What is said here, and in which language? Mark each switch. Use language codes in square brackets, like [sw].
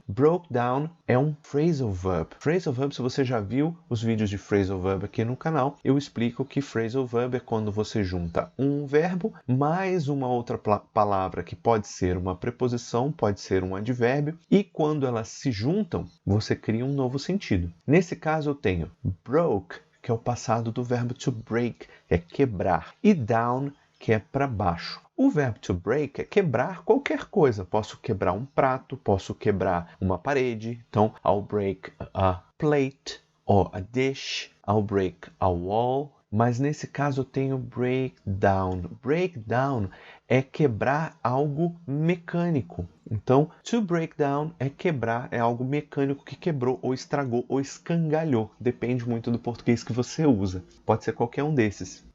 [pt] Broke down é um phrasal verb. Phrasal verb, se você já viu os vídeos de phrasal verb aqui no canal, eu explico que phrasal verb é quando você junta um verbo mais uma outra palavra que pode ser uma preposição, pode ser um advérbio, e quando elas se juntam, você cria um novo sentido. Nesse caso, eu tenho broke, que é o passado do verbo to break, que é quebrar, e down, que é para baixo. O verbo to break é quebrar qualquer coisa. Posso quebrar um prato, posso quebrar uma parede. [en] Então, I'll break a plate or a dish. I'll break a wall. [pt] Mas nesse caso eu tenho breakdown. Breakdown é quebrar algo mecânico. Então, to break down é quebrar, é algo mecânico que quebrou, ou estragou, ou escangalhou. Depende muito do português que você usa. Pode ser qualquer um desses.